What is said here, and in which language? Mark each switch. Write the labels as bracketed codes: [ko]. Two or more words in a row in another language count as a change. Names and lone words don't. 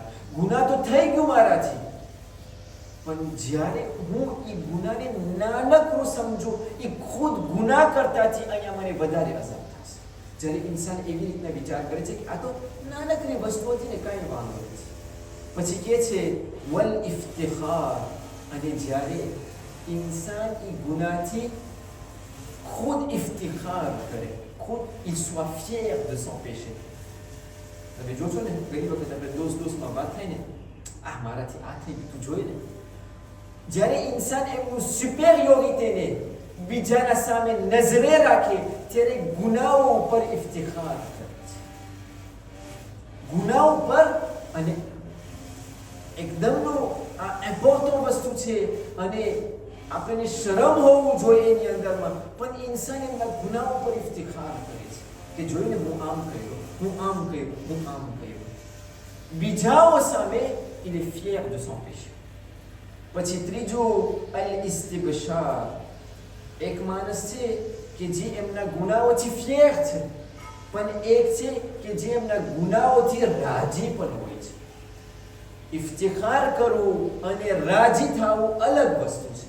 [gu] ગુનાહ તો થઈ ગયું મારાથી, પણ જ્યારે હું એ ગુનાને નાનકડું સમજું, એ ખુદ ગુનાહ કરતાથી અહીંયા મને વધારે અસર થશે. જ્યારે ઇન્સાન એવી રીતના વિચાર કરે છે કે આ તો નાનકડી વસ્તુઓથી ને કાંઈ વાંધો નથી. પછી કહે છે [ar] والافتخار, [gu] અને જ્યારે ઇન્સાન એ ગુનાહથી ખુદ ઇફ્તિખાર કરે, ખુદ [fr] il soit fier de son péché. [gu] તમે જોશો ને ઘણી વખત આપણે દોસ્તમાં વાત થાય ને, આ મારાથી આ થઈ ગયું, તું જોઈ ને. જ્યારે ઇન્સાન એમનું સુપેરિયોરિટીને બીજાના સામે નજરે રાખે ત્યારે ગુનાઓ ઉપર ઇફ્તિખાર કરે છે. ગુનાઓ પર, અને એકદમનું આ ઇમ્પોર્ટન્ટ વસ્તુ છે અને આપણને શરમ હોવું જોઈએ એની અંદરમાં, પણ ઇન્સાન એમના ગુનાઓ પર ઇફ્તિખાર કરે છે કે જોઈને હું આમ કર્યો, હું આમ કર્યો, હું આમ કર્યો. બીજાઓ સામે [fr] il est fier de son péché. [gu] પછી ત્રીજું [ar] الاستبشار. [gu] એક માણસ છે કે જે એમના ગુનાઓથી ફિયર છે, પણ એક છે કે જે એમના ગુનાઓથી રાજી પણ હોય છે. ઇફ્તિખાર કરવું અને રાજી થવું અલગ વસ્તુ છે.